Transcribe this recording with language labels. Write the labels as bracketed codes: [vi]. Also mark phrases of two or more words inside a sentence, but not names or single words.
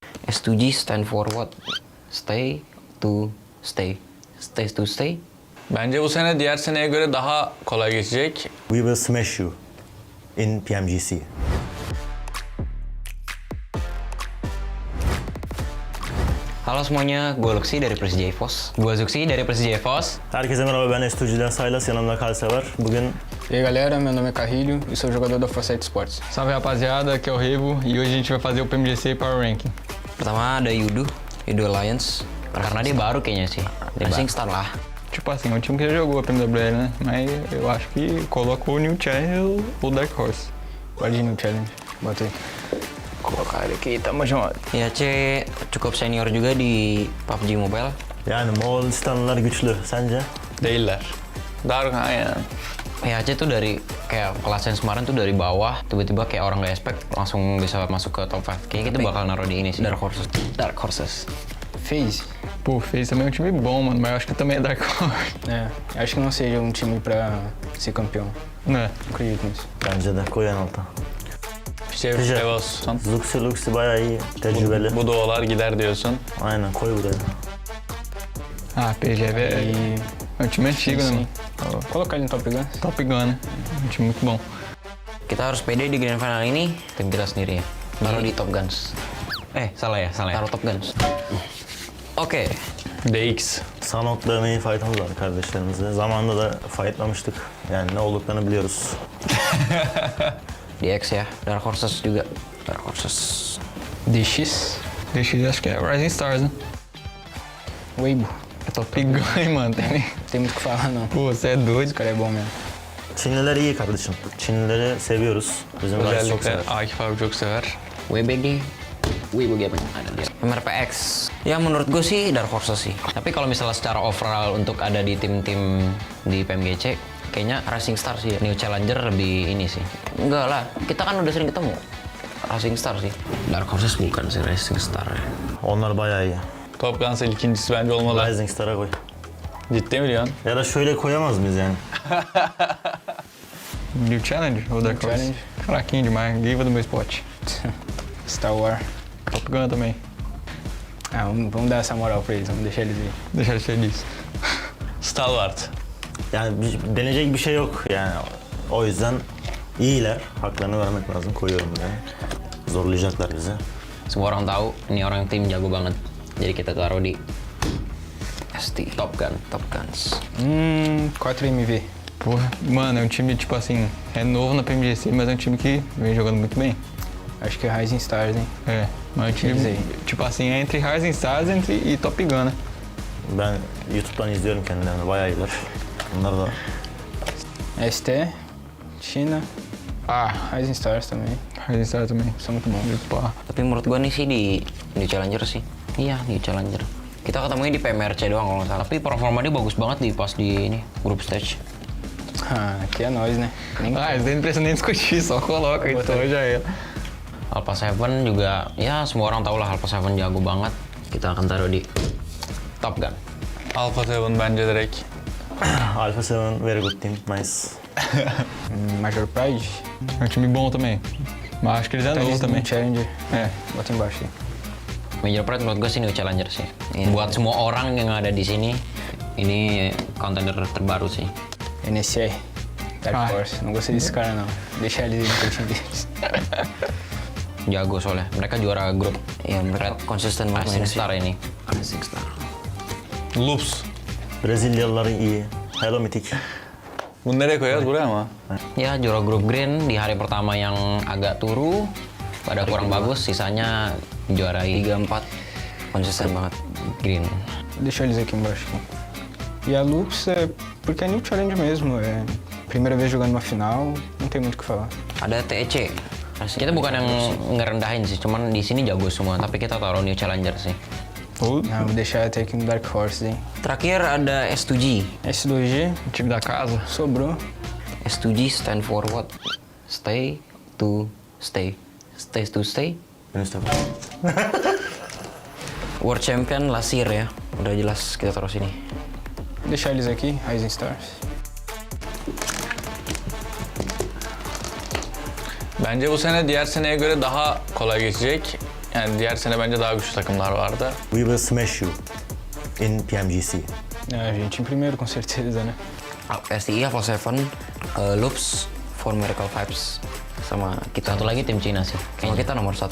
[en] S2G stand for what? Stay to stay. Stay to stay. [tr] Bence bu sene diğer seneye göre daha kolay geçecek. [en] We will smash you in PMGC. [id] Halo semuanya, gue Luxi dari Persija EVOS. Gue Zuxi dari Persija EVOS. [tr] Herkese merhaba, ben S2G'den Saylas, yanımda Kalsever. Bugün [pt] E aí galera, meu nome é Carrilho e sou jogador da Força Esportes. Salve rapaziada, aqui é o Revo e hoje a gente vai fazer o PMGC Power Ranking. [id] Pertama ada Yudo Alliance. Karena dia baru kayaknya sih. Racing Star lah. [pt] Tipo assim, é um time que já jogou a PMWL, né? Mas eu acho que colocou o New Challenge ou Dark Horse. Pode ir no challenge, bota aí. Colocar ele aqui, tamo junto. [id] IAC cukup senior juga di PubG Mobile. [tr] yani Moğolistanlılar güçlü, sence? Değiller. Dark aynen. [id] IAC tuh dari kayak kelas yang kemarin tuh dari bawah, tiba-tiba kayak orang gak expect langsung bisa masuk ke top 5. Kayaknya kita bakal naruh di ini sih. Dark Horses. [pt] FaZe. Pô, fez também um time bom, mano, mas eu acho que também é Dark Horse. É, acho que não seja um time pra ser campeão. Né? Acredito nisso. [tr] Bence de koy en alta. Şey, Evos. Luxi bayağı iyi, tecrübeli. Bu doğalar gider diyorsun. Aynen, koy buraya. [pt] Ah, PGV é um time antigo, né, Sim. mano? Colocar ele no Top Gun. Top Gun, né? Um time muito bom. [id] Kita harus pede di grand final ini tim kita sendiri ya. Taruh di Top Guns. Salah ya. Taruh Top Guns. Oke. DX. [tr] Sanok'la main fight'ımız var kardeşlerimizle. Zamanında da fightlamıştık. Yani ne olduklarını biliyoruz. DX ya. [id] Dark Horses juga. Dark Horses. [pt] DX. DX acho que é Rising Stars, né? Weibo. É Top Gun, hein, mano? Tem muito o que falar não. Pô, você é doido. Esse cara é bom mesmo. [tr] Çinliler iyi kardeşim. Çinlileri seviyoruz. Bizim guys çok Özellikle sever. Akif abi çok sever. [id] WBG. Weibo Gaming ada dia. MRPX. Ya menurut gue sih Dark Horses sih. Tapi kalau misalnya secara overall untuk ada di tim-tim di PMGC, kayaknya Racing Star sih. New Challenger lebih ini sih. Enggak lah, kita kan udah sering ketemu. Racing Star sih. Dark Horses bukan sih Racing Star ya. [tr] Onlar bayağı iyi. Top Guns ikincisi bence olmalı. Rising Star'a koy. Ciddi mi diyorsun? Ya da şöyle koyamaz mıyız yani? [pt] New Challenge ou Dark Horse? Challenge. Fraquinho demais, Gaiva do meu spot. Star Wars. Top Gun também. Ah, vamos dar essa moral pra eles, vamos deixar eles aí. Deixar ele feliz. [tr] Stalwart. Yani deneyecek bir şey yok yani. O yüzden iyiler. Haklarını vermek lazım. Koyuyorum buraya. Zorlayacaklar bizi. [id] Semua orang tahu ini orang tim jago banget. Jadi kita taruh di ST Top Guns. [pt] 4MV. Porra, mano, é um time, tipo assim, é novo na PMGC, mas é um time que vem jogando muito bem. Acho que é Rising Stars, hein? É, mas é um time, Quer dizer, tipo assim, é entre Rising Stars e Top Gun, né? [tr] Ben YouTube'dan izliyorum kendilerini. Bayağı iyiler. Bunlar da [pt] ST, China. Rising Stars também. Rising Stars também. São muito bons. Pá. [id] Tapi menurut gua nih sih di New Challenger sih. Iya, New Challenger. Kita ketemunya di PMRC doang kalau nggak salah. Tapi performa dia bagus banget pas di ini [en] group stage. [pt] Aqui é nós, né? Nem Isso não precisa nem discutir, só coloca então já era. [id] Alpha 7 juga, ya semua orang tahu lah Alpha 7 jago banget. Kita akan taruh di Top Gun. [tr] Alpha 7 bence direkt. [en] Alpha 7, very good team. Nice. [pt] Major Pride. É um time bom também. Mas acho que eles é novo Eles também. no Challenger. É. Bota embaixo aí. [id] Major Pride menurut gue sih New Challenger sih. Buat semua orang yang ada di sini, ini contender terbaru sih. [pt] NSR. Dark Horse. Não gostei desse cara não. Deixar eles aí no cantinho deles. [id] Jago soalnya. Mereka juara grup. Ya, mereka konsisten banget Racing Star ini. Racing Star. [tr] Loops. Brezilyalıların iyi. Hello Mythic. Bunu nereye koyacağız? Buraya mı? [id] Ya, juara grup green di hari pertama yang agak turu, pada kurang bagus, sisanya juarai 3-4. Konsisten banget green. [pt] Deixar eles aqui embaixo. E a Lux é porque é New Challenge mesmo. É primeira vez jogando uma final, não tem muito o que falar. [id] Ada TEC. Kita bukan yang ngerendahin sih, cuman di sini jago semua, tapi kita taruh New Challenger sih. [pt] Vou deixar até aqui no Dark Horse, hein? [id] Terakhir ada S2G. [pt] S2G, Time da casa. sobrou. [en] S2G stand for what? Stay to stay. Stay to stay. [tr] Önüste. World Champion Lasir ya. [id] Udah jelas kita taruh sini. [pt] Deixar eles aqui, Rising Stars. [tr] Bence bu sene diğer seneye göre daha kolay geçecek. Yani diğer sene bence daha güçlü takımlar vardı. [en] We will smash you in PMGC. [pt] A gente em primeiro, com certeza, né? [id] STI, Level 7, Loops, For Miracle Vibes, sama kita. Satu lagi tim Cina sih. Kayaknya kita nomor 1.